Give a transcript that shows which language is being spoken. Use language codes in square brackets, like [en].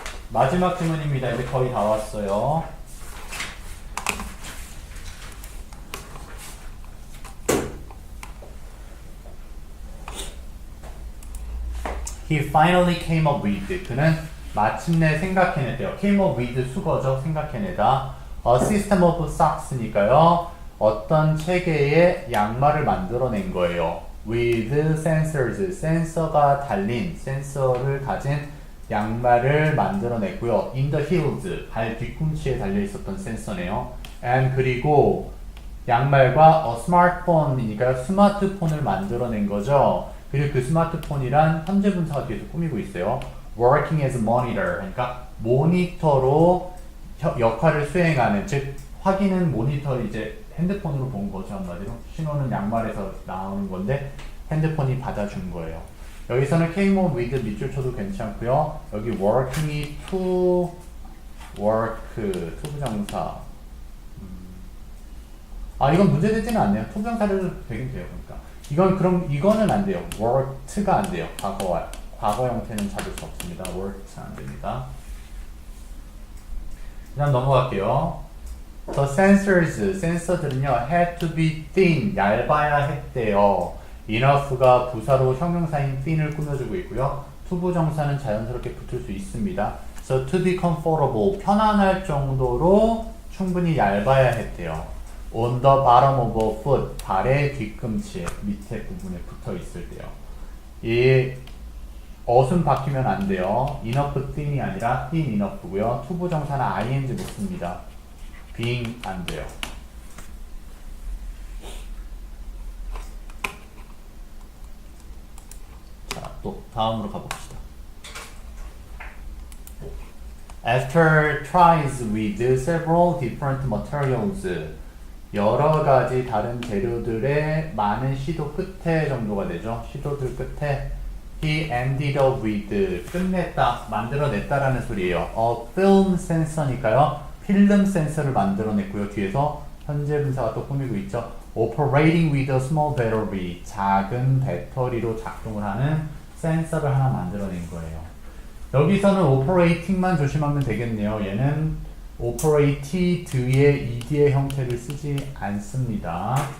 [ko] 마지막 질문입니다. 이제 거의 다 왔어요. [en] He finally came up with. [ko] 그는 마침내 생각해냈대요. [en] came up with [ko] 수거죠. 생각해내다. [en] A system of socks니까요. [ko] 어떤 체계의 양말을 만들어낸 거예요. [en] With sensors. [ko] 센서가 달린, 센서를 가진 양말을 만들어냈고요. [en] In the heels. [ko] 발 뒤꿈치에 달려있었던 센서네요. And 그리고 양말과 smartphone이니까요. 스마트폰을 만들어낸 거죠. 그리고 그 스마트폰이란 현재 분사가 뒤에서 꾸미고 있어요. [en] Working as monitor. [ko] 그러니까 모니터로 역할을 수행하는, 즉 확인은 모니터 이제 핸드폰으로 본 거죠. 한마디로 신호는 양말에서 나오는 건데 핸드폰이 받아준 거예요. 여기서는 [en] came up with [ko] 밑줄 쳐도 괜찮고요. 여기 working이 to work, to 부정사. 아, 이건 문제되지는 않네요. to 부정사를 되긴 돼요. 그러니까 이건 그럼 이거는 안 돼요. worked가 안 돼요. 과거 형태는 찾을 수 없습니다. worked 안 됩니다. 그다음 넘어갈게요. [en] The sensors, [ko] 센서들은요, [en] had to be thin, [ko] 얇아야 했대요. enough가 부사로 형용사인 thin을 꾸며주고 있고요. to 부정사는 자연스럽게 붙을 수 있습니다. [en] So to be comfortable, [ko] 편안할 정도로 충분히 얇아야 했대요. [en] On the bottom of a foot, [ko] 발의 뒤꿈치 밑에 부분에 붙어 있을 때요. 이 어순 바뀌면 안 돼요. enough thin이 아니라 thin enough고요. to 부정사는 ing 붙습니다. being 안 돼요. 자, 또 다음으로 가봅시다. [en] After tries with several different materials, [ko] 여러 가지 다른 재료들의 많은 시도 끝에 정도가 되죠. 시도들 끝에 [en] he ended up with, [ko] 끝냈다, 만들어냈다라는 소리예요. [en] A film sensor니까요. [ko] 필름 센서를 만들어냈고요. 뒤에서 현재 분사가 또 꾸미고 있죠. [en] Operating with a small battery, [ko] 작은 배터리로 작동을 하는 센서를 하나 만들어낸 거예요. 여기서는 operating만 조심하면 되겠네요. 얘는 operated,의 ed의 형태를 쓰지 않습니다.